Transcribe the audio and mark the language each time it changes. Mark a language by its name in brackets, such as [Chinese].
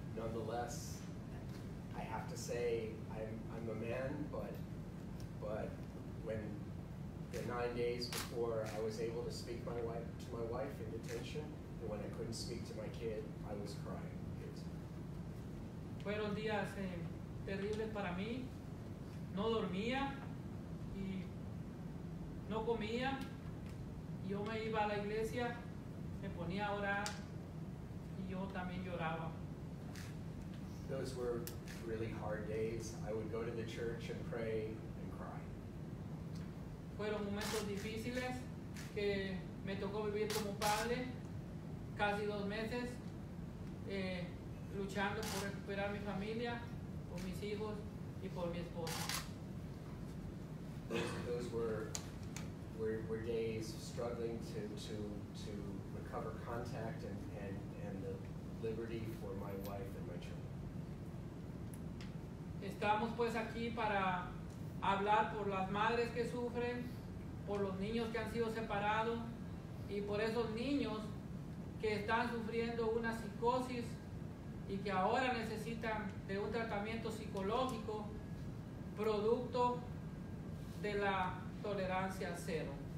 [English] Nonetheless, I have to say I'm a man, but when the 9 days before I was able to speak to my wife in detention, and when I couldn't speak to my kid, I was crying. [Spanish] Fueron días terribles para mí. No dormía y no comía. Yo me iba a la iglesia, me ponía a orar y yo también lloraba. [English] Those were really hard days. I would go to the church and pray and cry. [Spanish] Fueron momentos difíciles que me tocó vivir como padre, casi 2 meses, luchando por recuperar mi familia, por mis hijos y por mi esposa. [English] Those were days struggling to recover contact and the liberty for my wife and my children. [Spanish] Estamos pues aquí para hablar por las madres que sufren, por los niños que han sido separados y por esos niños que están sufriendo una psicosis y que ahora necesitan de un tratamiento psicológico producto de la tolerancia cero.